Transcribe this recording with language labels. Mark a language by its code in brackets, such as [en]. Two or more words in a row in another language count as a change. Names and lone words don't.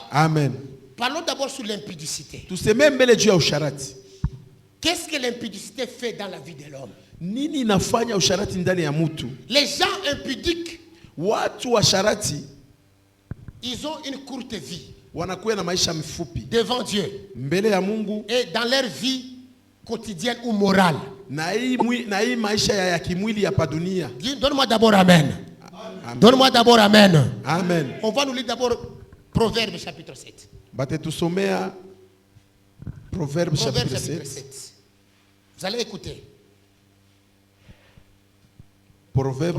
[fr] Amen. Parlons d'abord sur l'impudicité. [sw] Tusemee mbele juu ya usharati. [fr] Qu'est-ce que l'impudicité fait dans la vie de l'homme? [sw] Nini inafanya usharati ndani ya mtu? [fr] Les gens impudiques, [sw] Watu washarati [fr] ils ont une courte vie [sw] wanakuwa na maisha mifupi [fr] devant Dieu [sw] mbele ya Mungu [fr] et dans leur vie quotidienne ou morale. [sw] na hii maisha ya kimwili ya padunia. [fr] Donne-moi d'abord Amen. Donne-moi d'abord Amen. Amen. On va nous lire d'abord Proverbe chapitre 7. [sw] Batetusomea Proverbe chapitre 7. [fr] Vous allez écouter. Proverbe